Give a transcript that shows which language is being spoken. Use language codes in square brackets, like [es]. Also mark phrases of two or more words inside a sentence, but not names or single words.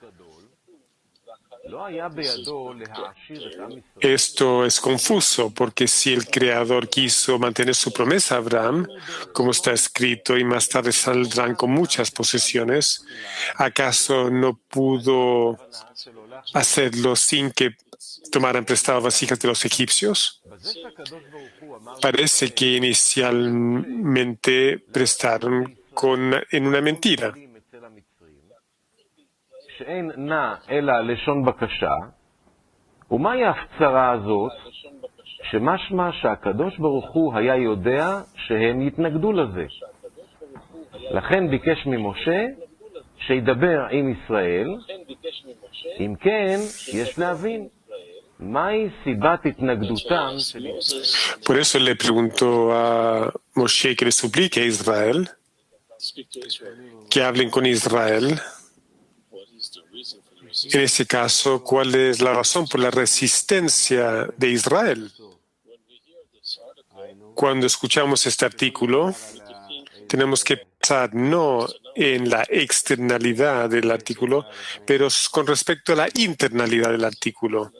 [es] Esto es confuso porque si el Creador quiso mantener su promesa a Abraham, como está escrito, y más tarde saldrán con muchas posesiones, ¿acaso no pudo hacerlo sin que tomaran prestado vasijas de los egipcios? Parece que inicialmente prestaron en una mentira. [he] ומהי ההפצרה הזאת שמשמע שהקדוש ברוך הוא היה יודע שהם יתנגדו לזה. לכן ביקש ממשה שידבר עם ישראל, אם כן יש להבין מהי סיבת התנגדותם של ישראל. [es] Por eso le preguntó a Moshe que le suplique a Israel, que hablen con Israel. En este caso, ¿cuál es la razón por la resistencia de Israel? Cuando escuchamos este artículo, tenemos que pensar no en la externalidad del artículo, pero con respecto a la internalidad del artículo.